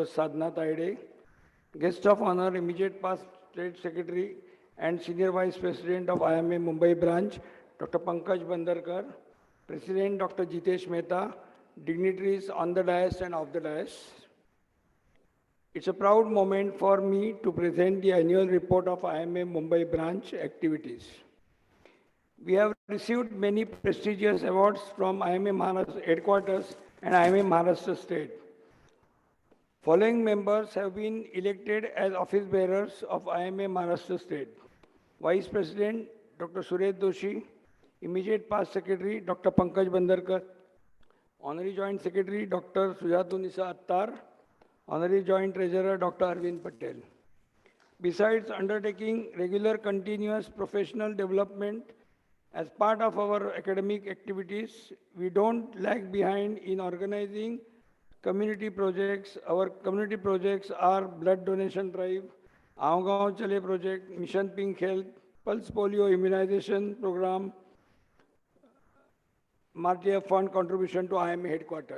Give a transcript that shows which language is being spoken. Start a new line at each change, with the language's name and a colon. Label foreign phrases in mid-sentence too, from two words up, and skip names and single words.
English: Sadhna Taide, Guest of Honor, immediate past State Secretary and Senior Vice President of IMA Mumbai Branch, Dr. Pankaj Bandarkar, President Dr. Jitesh Mehta, dignitaries on the dais and off the dais. It's a proud moment for me to present the annual report of IMA Mumbai branch activities. We have received many prestigious awards from IMA Maharashtra headquarters and IMA Maharashtra state. Following members have been elected as office bearers of IMA Maharashtra state. Vice President Dr. Suresh Doshi, immediate past Secretary Dr. Pankaj Bandarkar, Honorary Joint Secretary Dr. Sujatun Attar, Honorary Joint Treasurer Dr. Arvind Patel. Besides undertaking regular continuous professional development as part of our academic activities, we don't lag behind in organizing community projects. Our community projects are blood donation drive, Aao Gaon Chale project, Mission Pink Health, Pulse Polio Immunization Program, Martyr Fund contribution to IMA headquarters.